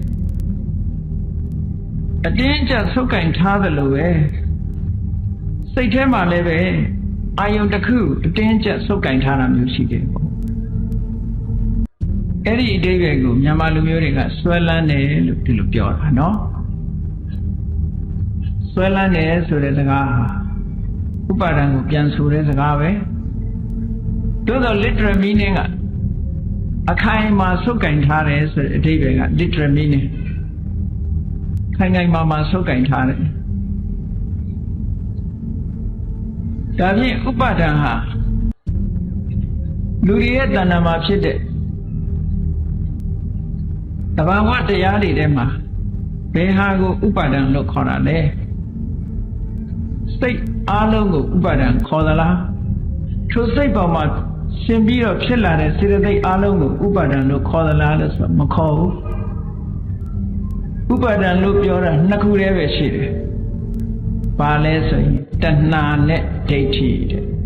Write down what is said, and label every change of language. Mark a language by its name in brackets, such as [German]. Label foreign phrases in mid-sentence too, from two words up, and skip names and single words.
[Burmese] အတင်းအကျပ်ဆုပ်ကင်ထားသလိုပဲစိတ်ထဲမှာလည်းပဲအာယုံတစ်ခုအတင်းကျပ်ဆုပ်ကင်ထားတာမျိုးရှိတယ်ပေါ့ အဲ့ဒီအဓိပ္ပာယ်ကိုမြန်မာလူမျိုးတွေကဆွဲလန်းတယ်လို့ဒီလိုပြောတာနော်ဆွဲလန်းတယ်ဆိုတဲ့စကားဟာဥပါဒံကိုပြန်ဆိုတဲ့စကားပဲသို့သော [English] literal meaning [Burmese] ကအခိုင်အမာဆုပ်ကင်ထားတယ်ဆိုတဲ့အဓိပ္ပာယ်က [English] literal meaning [Burmese] ခိုင်ခိုင်မာဆုပ်ကင်ထားတယ်ဒါဖြင့်ဥပါဒံဟာ လူတွေရဲ့တဏ္ဍာမှာဖြစ်တဲ့သဘာဝတရားတွေထဲမှာဘယ်ဟာကိုဥပါဒံလို့ခေါ်တာလဲစိတ်အားလုံးကိုဥပါဒံခေါ်သလားထိုစိတ်ပေါ်မှာရှင်ပြီးတော့ဖြစ်လာတဲ့စေတသိက်အားလုံးကိုဥပါဒံလို့ခေါ်သလားလို့ဆိုမခေါ်ဘူးဥပါဒံလို့ပြောတာနှစ်ခုတည်းပဲရှိတယ်ဘာလဲဆိုရင်တဏှာနဲ့ဒိဋ္ဌိတဲ့